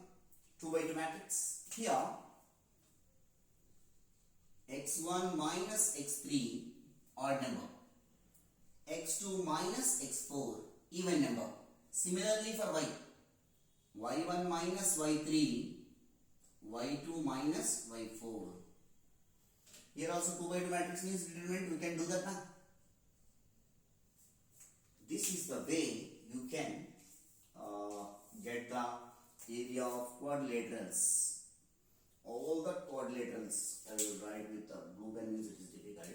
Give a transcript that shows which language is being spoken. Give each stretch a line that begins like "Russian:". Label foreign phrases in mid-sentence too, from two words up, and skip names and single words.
English: 2 by 2 matrix. Here x1 minus x3 odd number, x2 minus x4 even number. Similarly for y, y1 minus y3, y2 minus y4. Here also 2 by 2 matrix means determinant, we can do that now. This is the way you can get the area of quadrilaterals. All the quadrilaterals I will write with the blue pen means it is difficult.